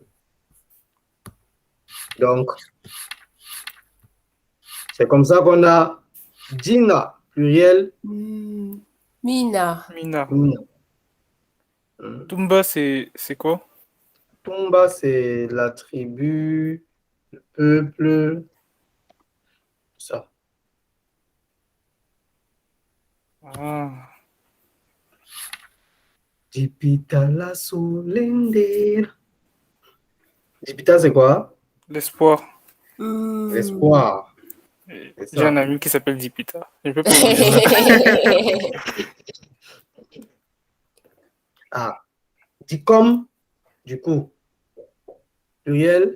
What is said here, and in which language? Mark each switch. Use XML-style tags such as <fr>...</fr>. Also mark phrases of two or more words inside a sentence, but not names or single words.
<fr>Donc, c'est comme ça qu'on a Dina, pluriel. Mina. Mina. Tumba, c'est quoi? Tumba, c'est la tribu, le peuple, ça. Ah.</fr> <dua>Dipita la solende.</dua> <fr>Dipita, c'est quoi? L'espoir. L'espoir. J'ai un ami qui s'appelle Dipita. Je peux pas vous dire. Ah. Dicom, du coup. Pluriel.</fr>